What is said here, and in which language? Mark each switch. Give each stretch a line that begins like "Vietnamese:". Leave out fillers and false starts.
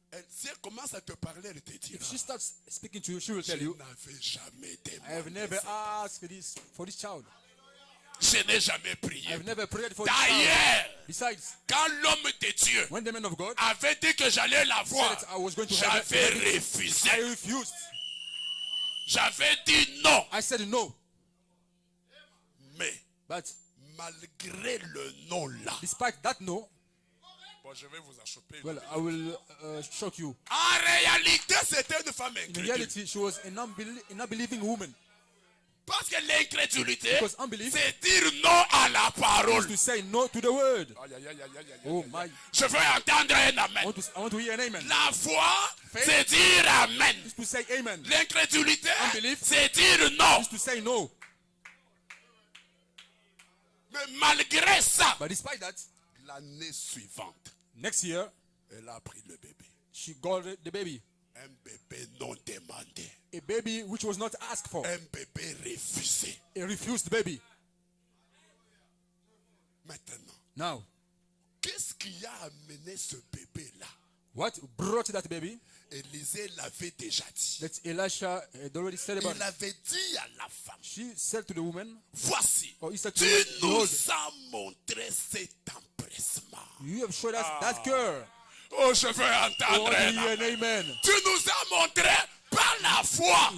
French: Si elle commence à te parler, elle te dira,
English: If she starts speaking to you, she will
French: je
English: tell you,
French: n'avais jamais
English: "I have
French: demandé
English: never
French: ça.
English: asked for this child.
French: Je n'ai jamais
English: I
French: prié.
English: have never prayed for this child."
French: D'ailleurs,
English: Besides,
French: quand l'homme de Dieu
English: when the man of God
French: avait dit que j'allais l'avoir,
English: said that I was going to have it,
French: j'avais refusé.
English: I refused.
French: J'avais dit non.
English: I said no.
French: Mais
English: But
French: malgré le non là,
English: despite that no,
French: bon, je vais vous achoper.
English: well, I will shock you.
French: En réalité, c'était une femme
English: In
French: incrédule.
English: reality, she was an unbelieving woman.
French: Parce que l'incrédulité,
English: Because unbelief
French: c'est dire non à la parole.
English: to say no to the word.
French: Aïe, aïe, aïe, aïe, aïe, aïe,
English: Oh
French: aïe.
English: my!
French: Je veux entendre un
English: I
French: amen.
English: want to hear an amen.
French: La foi, c'est dire amen.
English: Is to say amen.
French: L'incrédulité,
English: Unbelief.
French: c'est dire non.
English: Is to say no.
French: Mais malgré ça,
English: But despite that,
French: l'année suivante,
English: next year
French: elle a pris le bébé.
English: she got the baby.
French: Un bébé non demandé.
English: A baby which was not asked for.
French: Un bébé refusé.
English: A refused baby.
French: Maintenant,
English: Now,
French: qu'est-ce qui a amené ce bébé-là?
English: what brought that baby?
French: Élisée l'avait déjà dit.
English: That Elisha had already said about
French: Il
English: it.
French: avait dit à la femme,
English: She said to the woman,
French: voici,
English: or he said to
French: tu
English: her,
French: nous
English: "Behold,
French: as montré cet empressement.
English: you have showed us that girl."
French: Oh, je veux
English: I
French: entendre
English: want to
French: un
English: hear an
French: amen.
English: amen.
French: Tu nous as montré par la foi.